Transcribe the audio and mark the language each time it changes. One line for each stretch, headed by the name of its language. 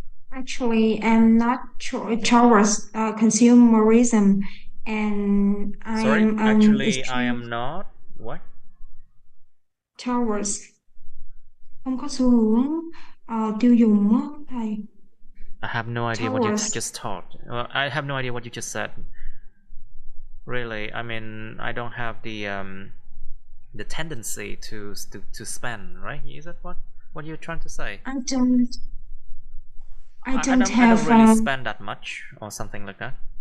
English: Actually, I'm not towards consumerism, and I Sorry, am actually, I am not. What? towards
Vietnamese: không có xu hướng tiêu dùng á thầy.
English: I have no idea what you just taught. Well, I have no idea what you just said. Really, I mean, I don't have the tendency to spend, right? Is that what you're trying to say? I don't I don't really spend that much or something like that.